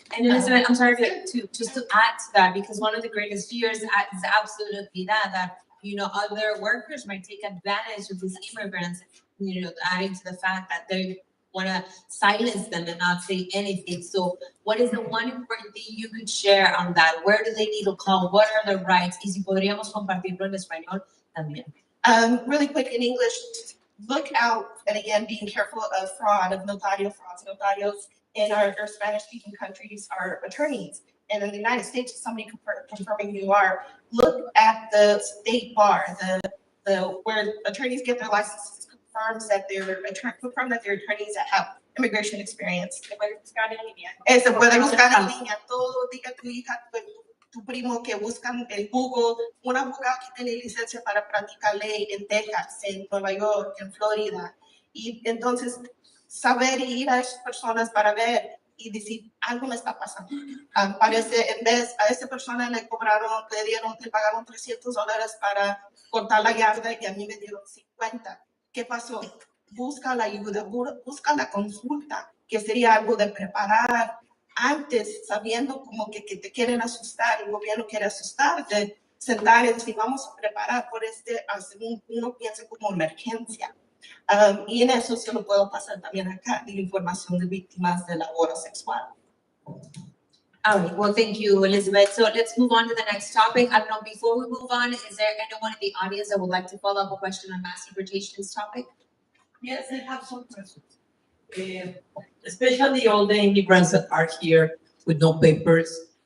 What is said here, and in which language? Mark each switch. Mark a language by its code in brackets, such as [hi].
[en] And Elizabeth, I'm sorry just to add to that, because one of the greatest fears is absolutely that other workers might take advantage of these immigrants, adding to the fact that they want to silence them and not say anything. So what is the one important thing you could share on that? Where do they need to call? What are the rights? [es] Y si podríamos compartirlo en español también. [en] Really quick in English, look out, and again, being careful of fraud, of notario frauds. Notarios in our Spanish-speaking countries are attorneys. And in the United States, if somebody confirming who you are, look at the state bar, the where attorneys get their licenses, confirm that they're attorneys that have immigration experience. [es] Eso, puede buscar en línea, todo, diga tu hija, tu primo que buscan en Google, un abogado que tiene licencia para practicar ley en Texas, en Nueva York, en Florida. Y entonces, saber y ir a esas personas para ver y decir, algo me está pasando. Parece, en vez, a esta persona le pagaron $300 para cortar la yarda y a mí me dieron 50. ¿Qué pasó? Busca la ayuda, busca la consulta, que sería algo de preparar antes, sabiendo como que te quieren asustar, el gobierno quiere asustarte, sentar y decir, vamos a preparar por según uno piensa como emergencia. Y en eso se lo puedo pasar también acá, de la información de víctimas del abuso sexual. [en] All right, well, thank you, Elizabeth. So let's move on to the next topic. I don't know, before we move on, is there anyone in the audience that would like to follow up a question on mass deportations topic? Yes, I have some questions. Especially all the immigrants that are here with no papers.